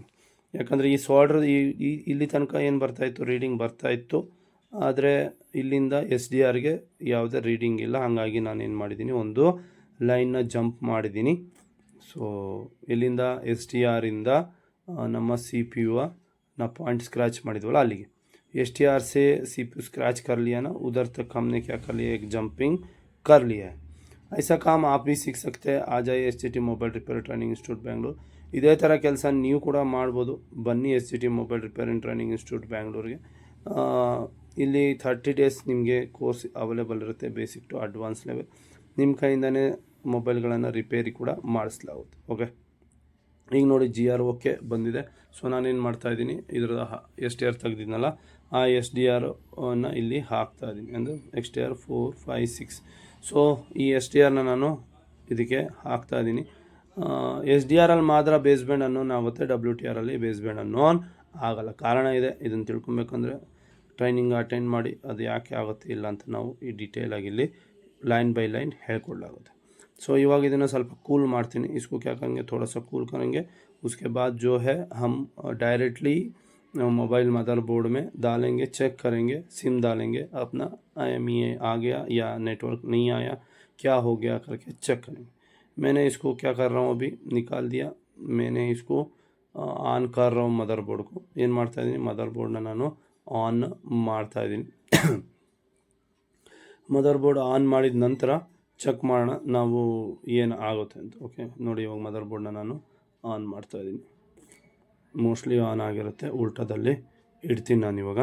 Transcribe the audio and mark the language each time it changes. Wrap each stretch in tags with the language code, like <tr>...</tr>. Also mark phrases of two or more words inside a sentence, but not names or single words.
<kn>ಯಾಕಂದರೆ ಈ ಸಾಲ್ಡರ್ ಇಲ್ಲಿ ತನಕ ಏನು ಬರ್ತಾಯಿತ್ತು, ರೀಡಿಂಗ್ ಬರ್ತಾಯಿತ್ತು. ಆದರೆ ಇಲ್ಲಿಂದ ಎಸ್ ಡಿ ಆರ್ಗೆ ಯಾವುದೇ ರೀಡಿಂಗ್ ಇಲ್ಲ. ಹಾಗಾಗಿ ನಾನು ಏನು ಮಾಡಿದ್ದೀನಿ, ಒಂದು ಲೈನ್ನ ಜಂಪ್ ಮಾಡಿದ್ದೀನಿ. ಸೊ ಇಲ್ಲಿಂದ ಎಸ್ ಡಿ ಆರಿಂದ ನಮ್ಮ ಸಿ ಪಿ ಯು ನಾ ಪಾಯಿಂಟ್ ಸ್ಕ್ರ್ಯಾಚ್ ಮಾಡಿದ್ವಲ್ಲ ಅಲ್ಲಿಗೆ</kn> <hi>एस टी आर से सी पी यू स्क्रैच कर लिया ना, उधर तक हमने क्या कर लिया, एक जंपिंग कर लिया है. ऐसा काम आप भी सीख सकते हैं. आ जाइए एस टी टी मोबाइल रिपेयर ट्रेनिंग इंस्टीट्यूट बेंगलूರು.</hi> <kn>ಇದೇ ಥರ ಕೆಲಸ ನೀವು ಕೂಡ ಮಾಡ್ಬೋದು. ಬನ್ನಿ ಎಸ್ ಟಿ ಟಿ ಮೊಬೈಲ್ ರಿಪೇರ್ ಆ್ಯಂಡ್ ಟ್ರೈನಿಂಗ್ ಇನ್ಸ್ಟಿಟ್ಯೂಟ್ ಬ್ಯಾಂಗ್ಳೂರಿಗೆ. ಇಲ್ಲಿ 30 ಡೇಸ್ ನಿಮಗೆ</kn> <en>course available</en> <kn>ಇರುತ್ತೆ,</kn> <en>basic to advance level.</en> <kn>ನಿಮ್ಮ ಕೈಯಿಂದನೇ ಮೊಬೈಲ್ಗಳನ್ನು ರಿಪೇರಿ ಕೂಡ ಮಾಡಿಸಲಾಗುತ್ತೆ. ಓಕೆ. ಈಗ ನೋಡಿ ಜಿ ಆರ್ ಓಕೆ ಬಂದಿದೆ. ಸೊ ನಾನೇನು ಮಾಡ್ತಾಯಿದ್ದೀನಿ, ಇದ್ರ ಎಸ್ ಟಿ ಆರ್ ತೆಗೆದಿದ್ನಲ್ಲ ಆ ಎಸ್ ಡಿ ಆರ್ನ ಇಲ್ಲಿ ಹಾಕ್ತಾಯಿದ್ದೀನಿ. ಅಂದರೆ ಎಸ್ ಟಿ ಆರ್ 4 5 6. ಸೊ ಈ ಎಸ್ ಡಿ ಆರ್ನ ನಾನು ಇದಕ್ಕೆ ಹಾಕ್ತಾಯಿದ್ದೀನಿ. ಎಸ್ ಡಿ ಆರಲ್ಲಿ ಮಾತ್ರ</kn> <en>base band unknown</en> <kn>ಆಗುತ್ತೆ, ಡಬ್ಲ್ಯೂ ಟಿ ಆರಲ್ಲಿ</kn> <en>base band unknown</en> <kn>ಆಗಲ್ಲ. ಕಾರಣ ಇದೆ, ಇದನ್ನು ತಿಳ್ಕೊಬೇಕಂದ್ರೆ</kn> <en>training attend</en> <kn>ಮಾಡಿ ಅದು ಯಾಕೆ ಆಗುತ್ತೆ ಇಲ್ಲ ಅಂತ ನಾವು ಈ ಡೀಟೇಲಾಗಿ ಇಲ್ಲಿ</kn> <en>line by line</en> <kn>ಹೇಳ್ಕೊಳ್ಳಲಾಗುತ್ತೆ. सो इवाग ಇದನ್ನು ಸ್ವಲ್ಪ ಕೂಲ್ ಮಾಡ್ತೀನಿ.</kn> <hi>इसको क्या करेंगे, थोड़ा सा कूल करेंगे. उसके बाद जो है हम डायरेक्टली</hi> <en>mobile motherboard</en> <hi>में डालेंगे, चेक करेंगे, सिम डालेंगे, अपना IMEI आ गया या नेटवर्क नहीं आया, क्या हो गया करके चेक करेंगे. मैंने इसको क्या कर रहा हूँ, अभी निकाल दिया. मैंने इसको ಆನ್ कर रहा हूँ मदरबोर्ड को.</hi> <kn>ಏನು ಮಾಡ್ತಾ ಇದ್ದೀನಿ, ಮದರ್ಬೋರ್ಡ್ನ ನಾನು ಆನ್ ಮಾಡ್ತಾ ಇದ್ದೀನಿ. ಮದರ್ಬೋರ್ಡ್ ಆನ್ ಮಾಡಿದ ನಂತರ ಚೆಕ್ ಮಾಡೋಣ ನಾವು ಏನು ಆಗುತ್ತೆ ಅಂತ. ಓಕೆ ನೋಡಿ, ಇವಾಗ ಮದರ್ಬೋರ್ಡ್ನ ನಾನು ಆನ್ ಮಾಡ್ತಾಯಿದ್ದೀನಿ.</kn> <en>mostly on</en> <kn>ಆಗಿರುತ್ತೆ, ಉಲ್ಟಾದಲ್ಲಿ ಇಡ್ತೀನಿ ನಾನು ಇವಾಗ.</kn>